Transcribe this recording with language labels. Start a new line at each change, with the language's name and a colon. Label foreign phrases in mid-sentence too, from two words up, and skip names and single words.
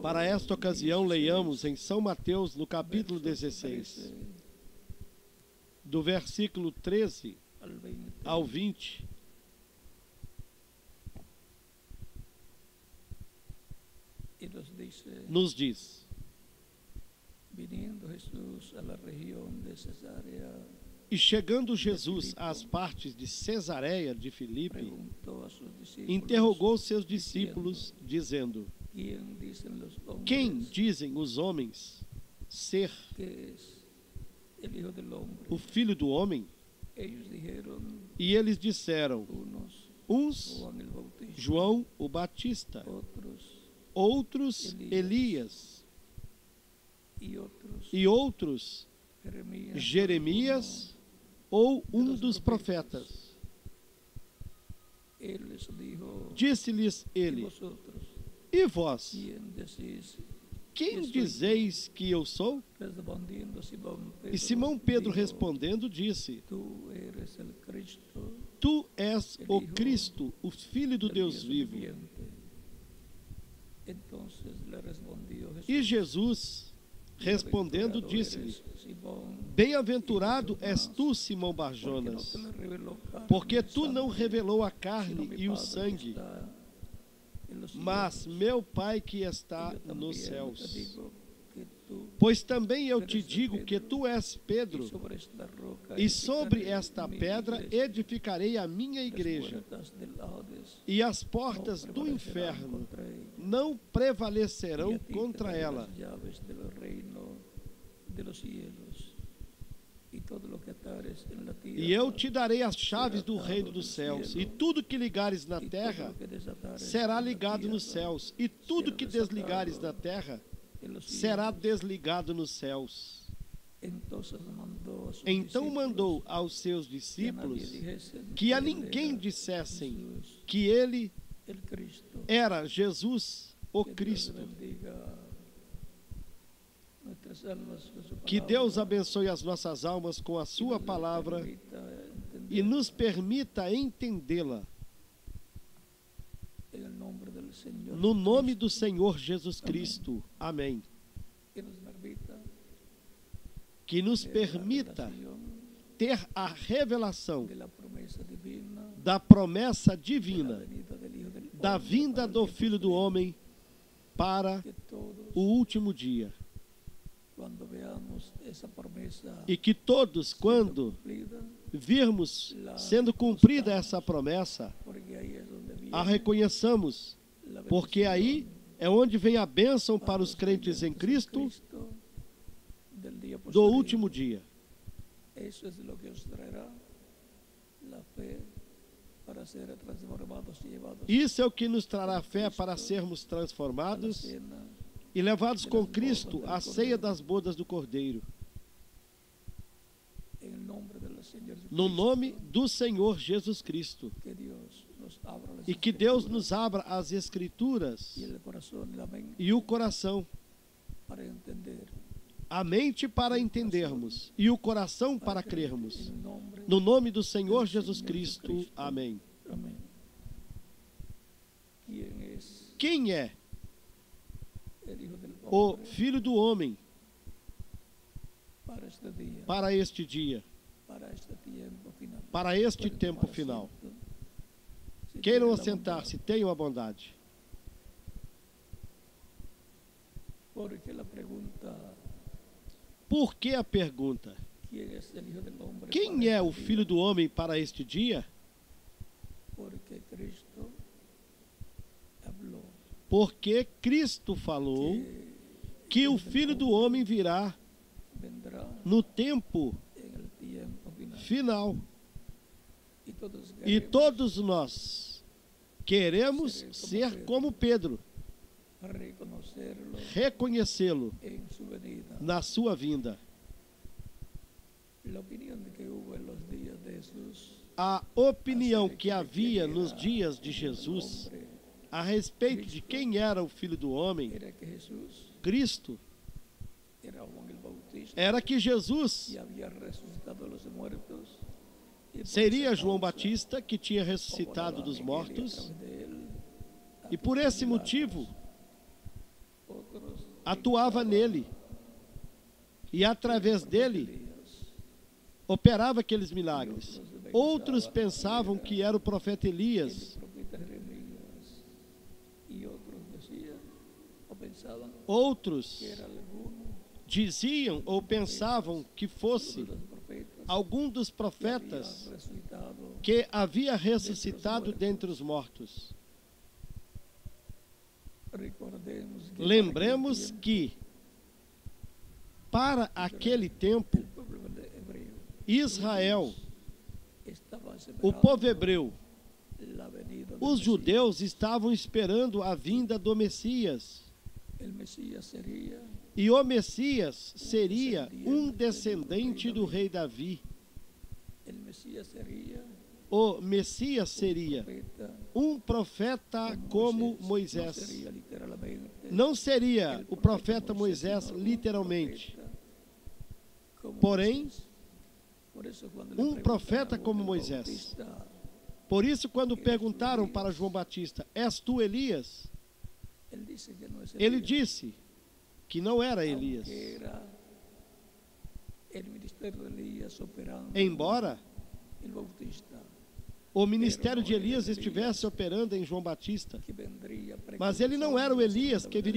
Portuguese: Para esta ocasião, 16, leiamos em São Mateus, no capítulo versos 16, 13 do versículo 13
Spanish: al 20,
Portuguese: ao 20,
Spanish: y
Portuguese: nos diz:
Spanish: viniendo Jesús a la región de Cesarea,
Portuguese: E chegando Jesus às partes de Cesareia de Filipe,
Spanish: preguntó a sus discípulos,
Portuguese: interrogou seus discípulos, dizendo:
Spanish: ¿quién dicen los hombres
Portuguese: Quem dizem os homens ser
Spanish: que es el Hijo del Hombre?
Portuguese: o Filho do Homem?
Spanish: Ellos dijeron,
Portuguese: E eles disseram:
Spanish: unos
Portuguese: uns
Spanish: Juan el Bautista,
Portuguese: João o Batista,
Spanish: otros
Portuguese: outros Elias,
Spanish: y
Portuguese: e outros
Spanish: Jeremías,
Portuguese: Jeremias ou um dos profetas.
Spanish: Él les dijo,
Portuguese: Disse-lhes
Spanish: ¿y
Portuguese: ele:
Spanish: vosotros
Portuguese: E vós,
Spanish: quién decís?
Portuguese: quem dizeis que eu sou?
Spanish: Respondiendo Simón Pedro,
Portuguese: E Simão Pedro
Spanish: dijo,
Portuguese: respondendo disse:
Spanish: tú eres el Cristo,
Portuguese: Tu és o Cristo, o Filho do
Spanish: el
Portuguese: Deus vivo.
Spanish: viviente. Entonces le respondió Jesús,
Portuguese: E Jesus, respondendo,
Spanish: "Bienaventurado
Portuguese: disse-lhe:
Spanish: eres, Simón,
Portuguese: Bem-aventurado és tu, Simão
Spanish: porque no
Portuguese: Barjonas,
Spanish: te lo reveló carne
Portuguese: porque
Spanish: y
Portuguese: tu não
Spanish: sangre,
Portuguese: revelou a
Spanish: sino
Portuguese: carne
Spanish: mi
Portuguese: e o
Spanish: Padre que
Portuguese: sangue,
Spanish: está en los
Portuguese: mas
Spanish: cielos.
Portuguese: meu Pai que
Spanish: Y
Portuguese: está
Spanish: yo
Portuguese: nos
Spanish: también
Portuguese: céus.
Spanish: te digo que tú,
Portuguese: Pois também eu te digo que tu és
Spanish: y Pedro, sobre esta roca
Portuguese: e sobre
Spanish: edificaré
Portuguese: esta
Spanish: mi
Portuguese: pedra
Spanish: iglesia.
Portuguese: edificarei a minha
Spanish: Las
Portuguese: igreja,
Spanish: puertas del Hades
Portuguese: e as
Spanish: no
Portuguese: portas do
Spanish: prevalecerán
Portuguese: inferno
Spanish: contra ella.
Portuguese: não
Spanish: Y
Portuguese: prevalecerão
Spanish: a ti te
Portuguese: contra
Spanish: daré
Portuguese: ela.
Spanish: las llaves del reino de los cielos. Y todo lo que atares en la tierra,
Portuguese: E eu te darei as chaves
Spanish: será
Portuguese: do
Spanish: atado
Portuguese: reino no dos céus,
Spanish: cielo,
Portuguese: e tudo que ligares na
Spanish: y todo
Portuguese: terra
Spanish: lo que desatares
Portuguese: será
Spanish: en la
Portuguese: ligado nos
Spanish: tierra,
Portuguese: céus, e tudo
Spanish: será
Portuguese: que
Spanish: desatado
Portuguese: desligares na terra
Spanish: en los
Portuguese: será
Spanish: cielos.
Portuguese: desligado nos céus.
Spanish: Entonces mandó a sus
Portuguese: Então
Spanish: discípulos
Portuguese: mandou aos seus
Spanish: que a nadie
Portuguese: discípulos
Spanish: dijesen
Portuguese: que a
Spanish: él
Portuguese: ninguém
Spanish: era
Portuguese: dissessem
Spanish: Jesús,
Portuguese: que ele
Spanish: el Cristo.
Portuguese: era Jesus, o
Spanish: Que Dios
Portuguese: Cristo.
Spanish: bendiga nuestra nuestras almas con su
Portuguese: Que
Spanish: palabra,
Portuguese: Deus abençoe as nossas almas com a
Spanish: y
Portuguese: sua
Spanish: nos
Portuguese: palavra
Spanish: permita
Portuguese: e
Spanish: entender
Portuguese: nos permita entendê-la.
Spanish: en el nombre del Señor
Portuguese: No nome
Spanish: Cristo,
Portuguese: do Senhor Jesus Cristo. Amém.
Spanish: que nos
Portuguese: Que nos
Spanish: permita
Portuguese: permita
Spanish: ver la revelación
Portuguese: ter a revelação
Spanish: de la promesa divina
Portuguese: da promessa
Spanish: de la
Portuguese: divina,
Spanish: venida del Hijo del
Portuguese: da
Spanish: Hombre
Portuguese: vinda
Spanish: para el
Portuguese: do
Spanish: tiempo
Portuguese: Filho do
Spanish: final,
Portuguese: Homem para
Spanish: que todos,
Portuguese: o último dia.
Spanish: cuando veamos esa promesa
Portuguese: E que todos,
Spanish: siendo
Portuguese: quando
Spanish: cumplida,
Portuguese: virmos sendo cumprida essa promessa,
Spanish: porque ahí es donde viene
Portuguese: a reconheçamos,
Spanish: la
Portuguese: porque aí
Spanish: bendición
Portuguese: é onde vem a bênção para os crentes em Cristo do último dia.
Spanish: Eso es lo que os traerá la fe para ser transformados y llevados
Portuguese: Isso é o que nos trará fé para sermos
Spanish: a la
Portuguese: transformados
Spanish: cena
Portuguese: e levados com Cristo à ceia das bodas do Cordeiro.
Spanish: en el nombre del Señor
Portuguese: No
Spanish: Jesucristo.
Portuguese: nome do Senhor Jesus Cristo.
Spanish: Que Dios nos abra las
Portuguese: E que Deus
Spanish: escrituras
Portuguese: nos abra as Escrituras
Spanish: y el corazón y la mente
Portuguese: e o coração,
Spanish: para entender,
Portuguese: a mente para entendermos e o coração para
Spanish: creer.
Portuguese: crermos.
Spanish: En el nombre
Portuguese: No nome do Senhor
Spanish: del
Portuguese: Jesus
Spanish: Señor
Portuguese: Cristo.
Spanish: Jesucristo.
Portuguese: Amém.
Spanish: Amén. ¿Quién es
Portuguese: Quem é
Spanish: el Hijo del
Portuguese: o
Spanish: Hombre
Portuguese: Filho do Homem
Spanish: para este día,
Portuguese: para este dia,
Spanish: para este tiempo final?
Portuguese: para este
Spanish: Pueden
Portuguese: tempo
Spanish: tomar
Portuguese: final?
Spanish: asiento. Si
Portuguese: Queiram
Spanish: tienen la
Portuguese: assentar-se, tenham a bondade.
Spanish: bondad. Porque la pregunta,
Portuguese: Por que a pergunta?
Spanish: ¿quién es el Hijo del Hombre?
Portuguese: Quem
Spanish: para
Portuguese: é
Spanish: este
Portuguese: o
Spanish: día?
Portuguese: Filho do Homem para este dia?
Spanish: Porque Cristo habló
Portuguese: Porque Cristo falou que o Filho do Homem virá
Spanish: vendrá
Portuguese: no tempo
Spanish: en el tiempo final.
Portuguese: final.
Spanish: Y todos
Portuguese: E
Spanish: queremos
Portuguese: todos nós queremos ser como Pedro,
Spanish: reconocerlo
Portuguese: reconhecê-lo
Spanish: en su venida.
Portuguese: na sua vinda.
Spanish: La opinión de que hubo en los días de Jesús
Portuguese: A opinião que havia nos dias de Jesus a respeito de quem era o Filho do Homem,
Spanish: era que Jesús
Portuguese: Cristo,
Spanish: era Juan el Bautista
Portuguese: era que Jesus
Spanish: y había resucitado de los muertos. Y por
Portuguese: seria
Spanish: esa
Portuguese: João
Spanish: causa,
Portuguese: Batista, que tinha ressuscitado
Spanish: obraban
Portuguese: dos
Spanish: en él y a
Portuguese: mortos,
Spanish: través de él
Portuguese: e por esse motivo
Spanish: otros
Portuguese: atuava
Spanish: pensaban
Portuguese: nele, e através
Spanish: que
Portuguese: dele
Spanish: Elías,
Portuguese: operava aqueles milagres. Outros pensavam que era o profeta
Spanish: el
Portuguese: Elias,
Spanish: profeta Jeremías, y otros decían o pensaban
Portuguese: outros
Spanish: que era alguno
Portuguese: diziam ou pensavam que fosse
Spanish: de los profetas
Portuguese: algum dos
Spanish: que había
Portuguese: profetas
Spanish: resucitado.
Portuguese: que havia ressuscitado dentre os mortos.
Spanish: Recordemos que
Portuguese: Lembremos que, para aquele tempo,
Spanish: el pueblo hebreo
Portuguese: Israel,
Spanish: estaba
Portuguese: o
Spanish: esperando
Portuguese: povo hebreu,
Spanish: la venida del
Portuguese: os
Spanish: Mesías.
Portuguese: judeus estavam esperando a vinda do Messias.
Spanish: El Mesías sería
Portuguese: E o Messias seria um descendente do rei Davi.
Spanish: el Mesías sería
Portuguese: O Messias seria
Spanish: profeta
Portuguese: um profeta como
Spanish: No
Portuguese: Moisés.
Spanish: sería literalmente
Portuguese: Não seria
Spanish: el
Portuguese: o profeta
Spanish: Moisés,
Portuguese: Moisés
Spanish: sino un
Portuguese: literalmente,
Spanish: profeta como
Portuguese: porém,
Spanish: Moisés. Por eso, cuando le
Portuguese: um
Spanish: preguntan
Portuguese: profeta
Spanish: a Juan
Portuguese: como
Spanish: el
Portuguese: Moisés.
Spanish: Bautista,
Portuguese: Por isso, quando perguntaram para João Batista: És tu Elias?
Spanish: él dice que no es
Portuguese: Ele
Spanish: Elías,
Portuguese: disse que não era
Spanish: aunque
Portuguese: Elias.
Spanish: era el ministerio de Elías operando
Portuguese: Embora
Spanish: el Bautista,
Portuguese: o ministério de Elias estivesse operando em João Batista,
Spanish: que vendría
Portuguese: mas ele não era o
Spanish: precursando
Portuguese: Elias
Spanish: la
Portuguese: que
Spanish: segunda
Portuguese: viria